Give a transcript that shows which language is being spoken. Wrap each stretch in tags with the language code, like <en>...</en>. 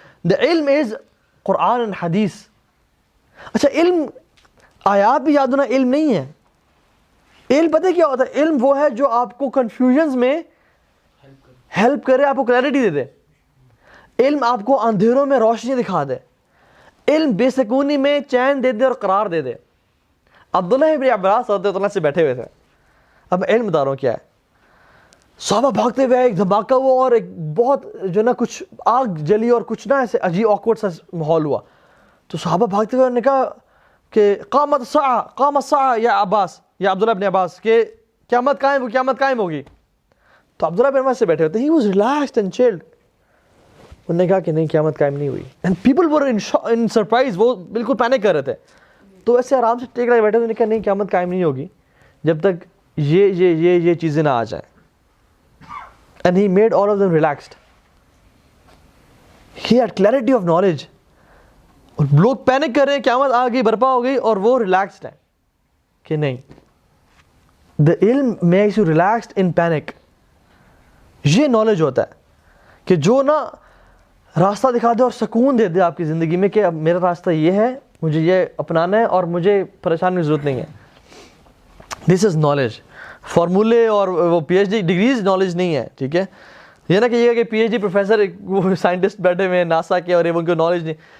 <en>The علم is Quran and Hadith.</en> <ur>اچھا علم آیات بھی یاد ہونا علم نہیں ہے. علم پتہ کیا ہوتا ہے؟ علم وہ ہے جو آپ کو کنفیوژنز میں ہیلپ کرے، آپ کو کلیئرٹی دے دے. علم آپ کو اندھیروں میں روشنی دکھا دے. علم بے سکونی میں چین دے دے اور قرار دے دے. عبداللہ ابن عباس رضی اللہ عنہ سے بیٹھے ہوئے تھے. اب علم داروں کیا ہے، صحابہ بھاگتے ہوئے ایک دھماکہ ہوا اور ایک بہت جو نا کچھ آگ جلی اور کچھ نا ایسے عجیب آکورڈ سا ماحول ہوا. تو صحابہ بھاگتے ہوئے نے کہا کہ</ur> <ar>قامت الساعہ یا عباس،</ar> <ur>یا عبداللہ ابن عباس، کہ قیامت قائم ہوگی. تو عبداللہ ابن عباس سے بیٹھے ہوتے،</ur> <en>He was relaxed and chilled.</en> <ur>انہوں نے کہا کہ نہیں، قیامت قائم نہیں ہوئی.</ur> <en>and people were in surprise,</en> <ur>وہ بالکل پینک کر رہے تھے. تو ایسے آرام سے ٹیک رہے بیٹھے، انہوں نے کہا نہیں، قیامت قائم نہیں ہوگی جب تک یہ چیزیں نہ آ جائیں.</ur> <en>And he made all of them relaxed. He had clarity of knowledge.</en> <ur>اور لوگ پینک کر رہے ہیں، قیامت آ گئی، برپا ہو گئی، اور وہ ریلیکسڈ ہیں کہ نہیں.</ur> <en>The علم makes you relaxed in panic.</en> <ur>یہ نالج ہوتا ہے کہ جو نا راستہ دکھا دے اور سکون دے دے آپ کی زندگی میں کہ اب میرا راستہ یہ ہے، مجھے یہ اپنانا ہے اور مجھے پریشانی کی ضرورت نہیں ہے.</ur> <en>This is knowledge.</en> <ur>فارمولے اور وہ P H D degrees knowledge نہیں ہے. ٹھیک ہے، یہ نہ کہیے کہ پی ایچ ڈی پروفیسر وہ سائنٹسٹ بیٹھے ہوئے ہیں ناسا کے اور ان کو نالج نہیں.</ur>